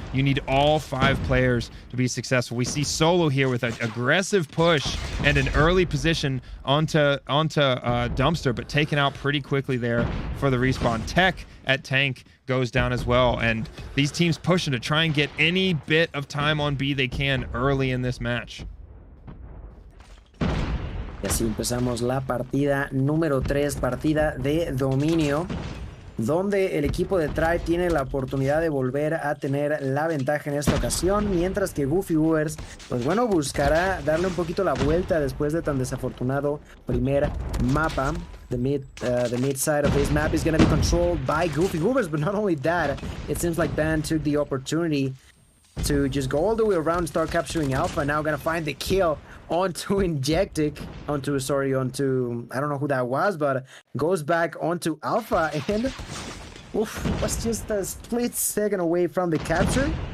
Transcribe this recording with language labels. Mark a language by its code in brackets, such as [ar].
[en] You need all 5 players to be successful. We see Solo here with an aggressive push and an early position onto Dumpster, but taken out pretty quickly there for the respawn. Tech at tank goes down as well, and these teams pushing to try and get any bit of time on B they can early in this match. [es] Y así empezamos la partida número 3, partida de dominio, donde el equipo de Tribe tiene la oportunidad de volver a tener la ventaja en esta ocasión, mientras que Goofy Goobers, pues bueno, buscará darle un poquito la vuelta después de tan desafortunado primer mapa. [en] The mid side of this map is going to be controlled by Goofy Goobers, but not only that, it seems like Ban took the opportunity to just go all the way around and start capturing Alpha. Now gonna find the kill onto Injectic, onto I don't know who that was, but goes back onto Alpha, and oof, was just a split second away from the capture.